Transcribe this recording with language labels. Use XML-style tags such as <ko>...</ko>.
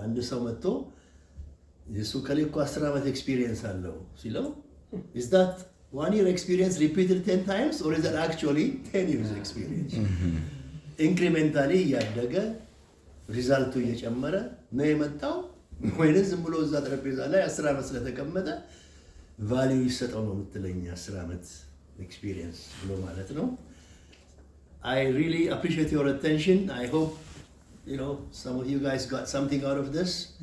<am>አንድ ሰው መጥቶ የሱ ከሌኮ 10 ዓመት ኤክስፒሪየንስ አለው ሲለው</am> <en>is that 1 year experience repeated 10 times or is that actually 10 years experience?</en> <am>incrementally ያደገ ሪዛልቱ እየጨመረ ነው የመጣው ወይስ ዝም ብሎ እዛ ጠረጴዛ ላይ 10 ዓመት ስለተቀመጠ ቫልዩ ይሰጠው ነው የምትለኝ 10 ዓመት ኤክስፒሪየንስ ብሎ ማለት ነው.</am> <en>I really appreciate your attention. I hope some of you guys got something out of this.</en>